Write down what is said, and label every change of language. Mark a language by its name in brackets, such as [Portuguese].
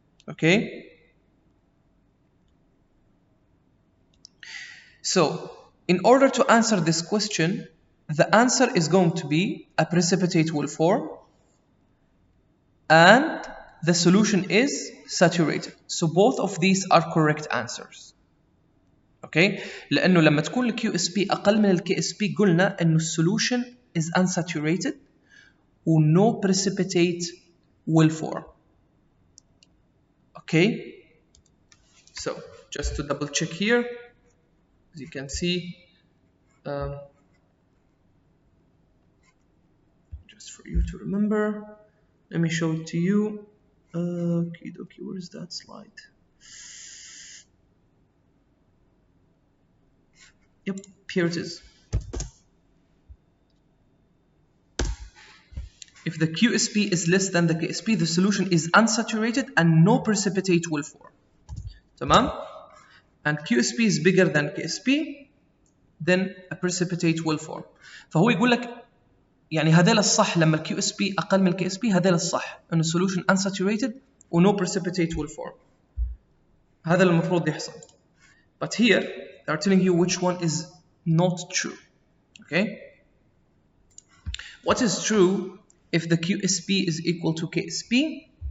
[English] Okay, so in order to answer this question, the answer is going to be a precipitate will form and the solution is saturated. So both of these are correct answers. [Arabic] اوكي لانه لما تكون الكيو اس بي اقل من الكي اس بي قلنا انه السولوشن [English] is unsaturated [Arabic] و [English] no precipitate will form. Okay, so just to double check here, as you can see, just for you to remember, let me show it to you. Okay, dokie, where is that slide? Yep, here it is. If the QSP is less than the KSP, the solution is unsaturated and no precipitate will form. [Arabic] تمام? [English] And QSP is bigger than KSP, then a precipitate will form. [Arabic] فهو يقول لك يعني هذول الصح لما الكيو اس بي اقل من الكي اس بي هذول الصح انه [English] solution unsaturated [Arabic] و [English] no precipitate will form. [Arabic] هذا المفروض يحصل. [English] But here they are telling you which one is not true. Okay? What is true if the QSP is equal to KSP?